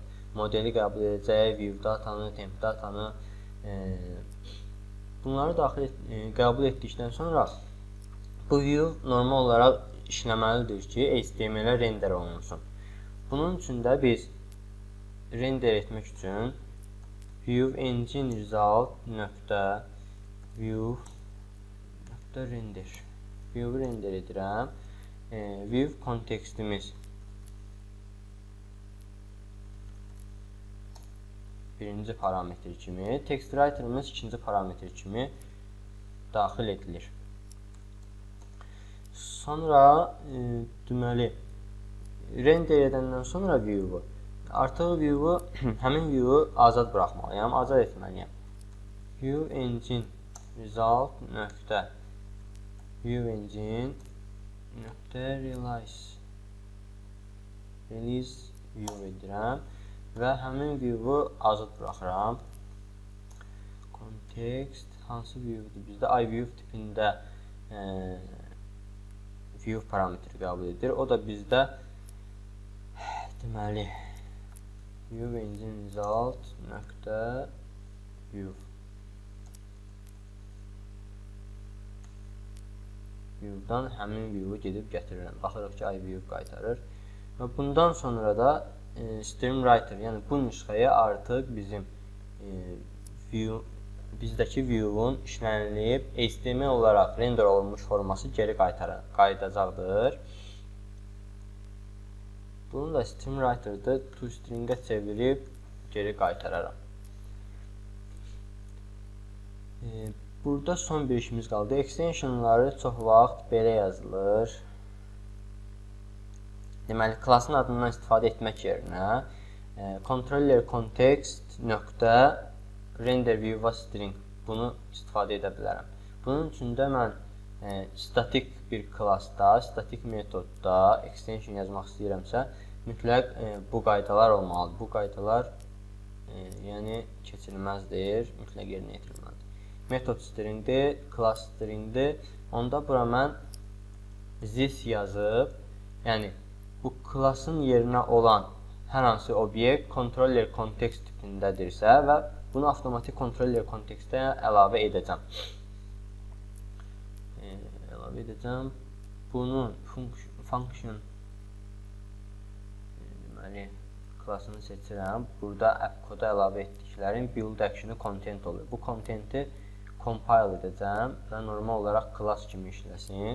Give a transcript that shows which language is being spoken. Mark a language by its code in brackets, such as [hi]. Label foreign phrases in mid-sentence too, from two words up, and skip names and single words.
[az] Modeli qəbul edəcək, view datanı, temp datanı bunları qəbul etdikdən sonra bu view normal olaraq işləməlidir ki, HTML-ə render olunsun. Bunun üçün də biz render etmək üçün [en] view engine result view [az] render edirəm. View kontekstimiz birinci parametr kimi, [en] text writer'ımız [az] ikinci parametr kimi daxil edilir. Sonra deməli render edəndən sonra view-u artıq view-u həmin view-u azad buraxmalıyam, azad etməliyəm. [en] View engine result view engine release view [az] edirəm və həmin view-u azad buraxıram. Context hansı view-dur? Bizdə iView tipində view parametri qəbul edir. O da bizdə deməli [en] view engine result view view- [az] dan həmin view-u gedib gətirirəm. Baxırıq ki, iView qaytarır. Və bundan sonra da String Writer, yəni bu nüsxəyə artıq bizim bizdəki view-un işlənilib HTML olaraq render olunmuş forması geri qayıdacaqdır. Bunu da String Writer-da toString-ə çevirib geri qaytararam. Burada son bir işimiz qaldı. Extensionları çox vaxt belə yazılır. Deməli, klasın adından istifadə etmək yerinə [en] controller context render view string [az] bunu istifadə edə bilərəm. Bunun üçün də mən statik bir klassda, statik metodda extension yazmaq istəyirəmsə, mütləq bu qaydalar olmalıdır. Bu qaydalar yəni keçirilməzdir, mütləq yerinə yetirilməlidir. Metod stringdir, class stringdir. Onda bura mən this yazıb, yəni bu klassın yerinə olan hər hansı obyekt [en] controller context [az] tipindədirsə və bunu avtomatik [en] controller context- [az] ə əlavə edəcəm. Bunun function deməli klassını seçirəm. Burada app koda əlavə etdiklərim [en] build action'ı [az] content olur. Bu contenti compile edəcəm və normal olaraq class kimi işləsin.